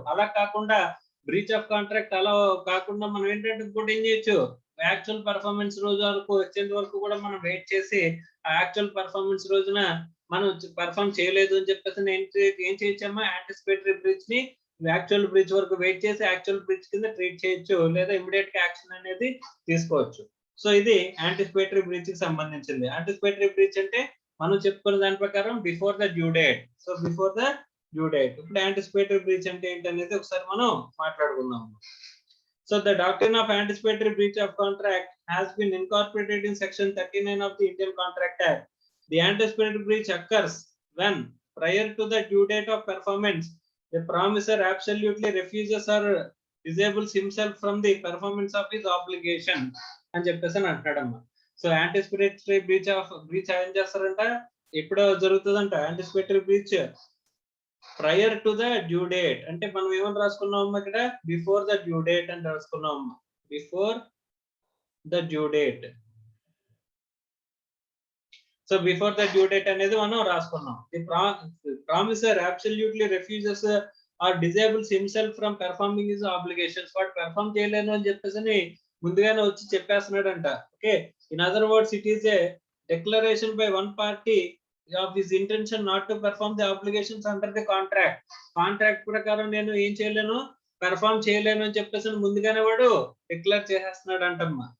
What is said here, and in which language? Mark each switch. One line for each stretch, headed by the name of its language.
Telugu: అలా కాకుండా breach of contract అలా కాకుండా మనం ఏంటంటే ఇంకోటి ఏం చేయొచ్చు, యాక్చువల్ పర్ఫార్మెన్స్ రోజు వరకు వచ్చేంత వరకు కూడా మనం వెయిట్ చేసి ఆ యాక్చువల్ పర్ఫార్మెన్స్ రోజున మనం పర్ఫార్మ్ చేయలేదు అని చెప్పేసి ఏం చేయొచ్చమ్మా, యాంటిసిపేటరీ బ్రీచ్ ని యాక్చువల్ బ్రీచ్ వరకు వెయిట్ చేసి యాక్చువల్ బ్రీచ్ కింద ట్రీట్ చేయొచ్చు, లేదా ఇమీడియట్ గా యాక్షన్ అనేది తీసుకోవచ్చు. సో ఇది యాంటిసిపేటరీ బ్రీచ్ కి సంబంధించింది. యాంటిసిపేటరీ బ్రీచ్ అంటే మనం చెప్పుకున్న దాని ప్రకారం
English: Before the due date. So before the due date.
Telugu: ఇప్పుడు యాంటిసిపేటరీ బ్రీచ్ అంటే ఏంటనేది ఒకసారి మనం మాట్లాడుకుందాం.
English: So the doctrine of anticipatory breach of contract has been incorporated in section 39 of the Indian Contract Act. The anticipatory breach occurs when prior to the due date of performance the promisor absolutely refuses or disables himself from the performance of his obligation
Telugu: అని చెప్పేసి అంటాడమ్మా. So anticipatory breach ఏం చేస్తారంట, ఎప్పుడు జరుగుతుందంట anticipatory breach
English: Prior to the due date.
Telugu: అంటే మనం ఏమని రాసుకున్నామమ్మా, ఇక్కడ
English: before the due date
Telugu: అని రాసుకున్నామమ్మా, before the due date.
English: so before the due date
Telugu: అనేది మనం రాసుకున్నాం.
English: The promisor absolutely refuses or disables himself from performing his obligations.
Telugu: వాడు perform చేయలేను అని చెప్పేసి ముందుగానే వచ్చి చెప్పేస్తున్నాడంట.
English: Okay, in other words it is a declaration by one party of his intention not to perform the obligations under the contract.
Telugu: Contract ప్రకారం నేను ఏం చేయలేను, పెర్ఫార్మ్ చేయలేను అని చెప్పేసి ముందుగానే వాడు డిక్లేర్ చేసేస్తున్నాడు అంటమ్మా.